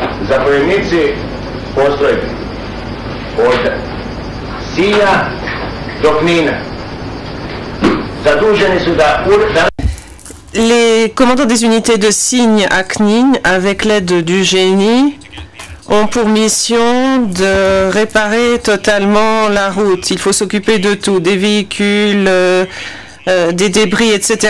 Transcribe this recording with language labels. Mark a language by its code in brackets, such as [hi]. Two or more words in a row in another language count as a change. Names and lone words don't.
[hr] zapovjednici postrojbi od Sinja do Knina zaduženi su da [fr] Les commandants des unités de Signe à Knin, avec l'aide du génie, ont pour mission de réparer totalement la route. Il faut s'occuper de tout, des véhicules, des débris, etc.